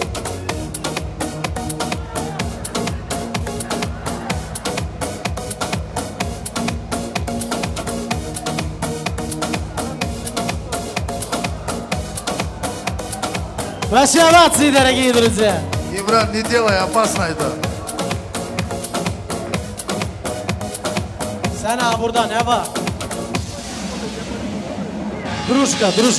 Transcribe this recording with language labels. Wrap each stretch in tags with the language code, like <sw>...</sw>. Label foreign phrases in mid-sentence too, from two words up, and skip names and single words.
<ru>Ваши овации, дорогие друзья! Имран, не делай, опасно это.</ru> <tr>Sana burada ne var?</tr> <ru>Дружка, дружка.</ru>